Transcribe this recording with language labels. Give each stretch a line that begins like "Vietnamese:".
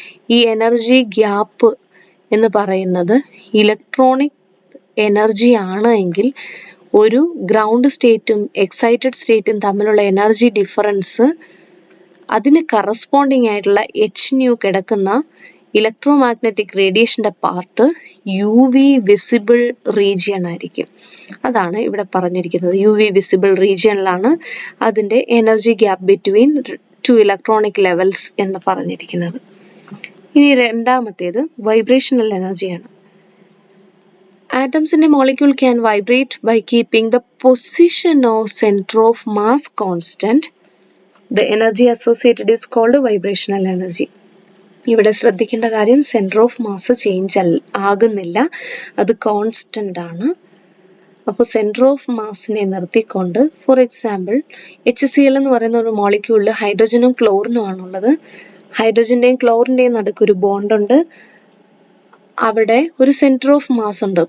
Malayalam: ഈ energy gap എന്ന് പറയുന്നത് ഇലക്ട്രോണിക് എനർജി ആണ് എങ്കിൽ ഒരു ഗ്രൗണ്ട് സ്റ്റേറ്റും എക്സൈറ്റഡ് സ്റ്റേറ്റും തമ്മിലുള്ള എനർജി ഡിഫറൻസ് അതിന് കറസ്പോണ്ടിങ് ആയിട്ടുള്ള Hν കിടക്കുന്ന ഇലക്ട്രോമാഗ്നറ്റിക് റേഡിയേഷന്റെ പാർട്ട് UV വിസിബിൾ റീജിയൺ ആയിരിക്കും. അതാണ് ഇവിടെ പറഞ്ഞിരിക്കുന്നത്. UV വിസിബിൾ റീജിയണിലാണ് അതിന്റെ energy gap between two electronic levels എന്ന് പറഞ്ഞിരിക്കുന്നത്. ഇനി രണ്ടാമത്തേത് വൈബ്രേഷണൽ എനർജിയാണ്.
English: Atoms in a molecule can vibrate by keeping the position of center of mass constant. The energy associated is called vibrational energy.
Malayalam: ഇവിടെ ശ്രദ്ധിക്കേണ്ട കാര്യം centre of mass change ആകുന്നില്ല, അത് കോൺസ്റ്റന്റ് ആണ്. അപ്പോൾ സെന്റർ ഓഫ് മാസിനെ നിർത്തിക്കൊണ്ട്, ഫോർ എക്സാമ്പിൾ HCl എന്ന് പറയുന്ന ഒരു മോളിക്യൂളിൽ ഹൈഡ്രജനും ക്ലോറിനും ആണുള്ളത്. ഹൈഡ്രജന്റെയും ക്ലോറിന്റെയും നടുക്കൊരു ബോണ്ടുണ്ട്. അവിടെ ഒരു സെന്റർ ഓഫ് മാസ് ഉണ്ട്.